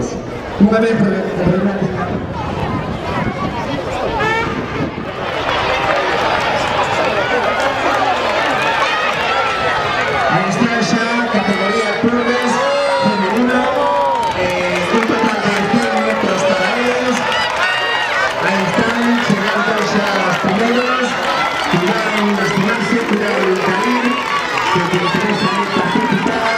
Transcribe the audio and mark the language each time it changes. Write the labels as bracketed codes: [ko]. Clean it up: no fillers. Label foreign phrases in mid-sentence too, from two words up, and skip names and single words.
[gl] Unha vez aí está xa categoría clubes femenino, un total de 100 metros para eles. Aí están chegando xa os primeiros. [es] Cuidado en lastimarse, cuidado en caer, que te interesa participar.